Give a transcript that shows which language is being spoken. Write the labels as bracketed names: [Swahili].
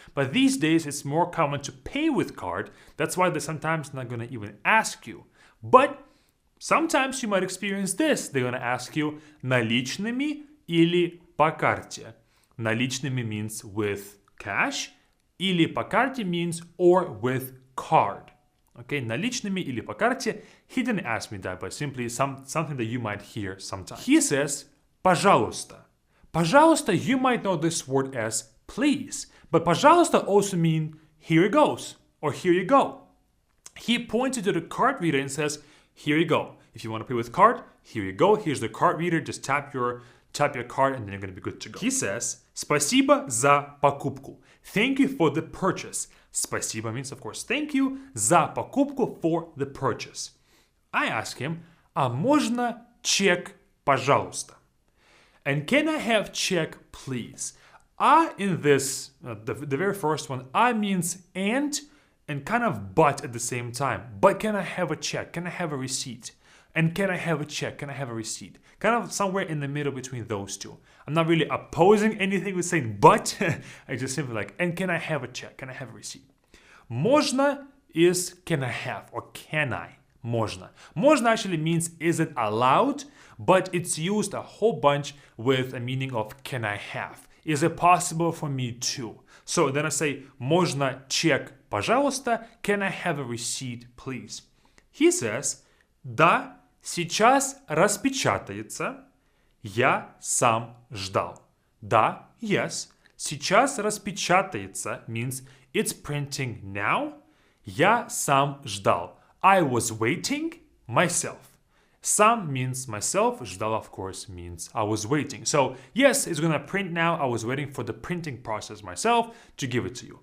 [English] But these days it's more common to pay with card. That's why they're sometimes not going to even ask you. But sometimes you might experience this. They're going to ask you [Russian] наличными или по карте. [English] Наличными means with cash. [Russian] Или по карте [English] means or with card. [Russian] Okay, наличными или по карте. [English] He didn't ask me that, but simply something that you might hear sometimes. He says, пожалуйста. Пожалуйста, you might know this word as please. But пожалуйста also mean here it goes or here you go. He pointed to the card reader and says, here you go. If you want to pay with card, here you go. Here's the card reader. Just tap your card and then you're going to be good to go. He says, [Russian] спасибо за покупку. [English] Thank you for the purchase. Спасибо means, of course, thank you. [Russian] За покупку, [English] for the purchase. I ask him, [Russian] а можно чек, пожалуйста? [English] And can I have check, please? In this, the very first one, means and and kind of but at the same time. But can I have a check? Can I have a receipt? And can I have a check? Can I have a receipt? Kind of somewhere in the middle between those two. I'm not really opposing anything with saying but. I just simply like, and can I have a check? Can I have a receipt? Можно is can I have or can I? [Russian] Можно. [English] Можно actually means is it allowed, but it's used a whole bunch with a meaning of can I have? Is it possible for me to? So then I say, [Russian] можно чек, пожалуйста? [English] Can I have a receipt, please? He says, [Russian] да, сейчас распечатается. Я сам ждал. Да, [English] yes. [Russian] Сейчас распечатается [English] means it's printing now. [Russian] Я сам ждал. [English] I was waiting myself. Сам means myself. Ждал, of course, means I was waiting. So, yes, it's going to print now. I was waiting for the printing process myself to give it to you.